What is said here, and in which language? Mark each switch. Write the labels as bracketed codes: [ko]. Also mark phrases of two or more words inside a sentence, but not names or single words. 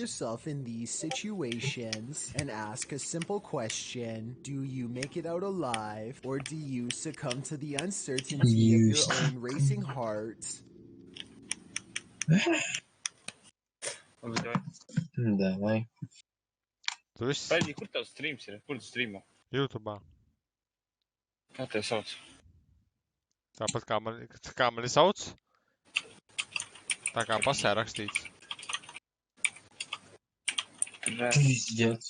[en] yourself in these situations and ask a simple question. Do you make it out alive, or do you succumb to the uncertainty of your own racing heart? [ru] Давай. [lv] Tu viss Pēdīgi, kur tavs streams ir? Kur tu streamo? YouTube'ā. Kā tev sauc? Tāpat kā mani sauc. Tā kā pasē rakstīts. Pizdiec.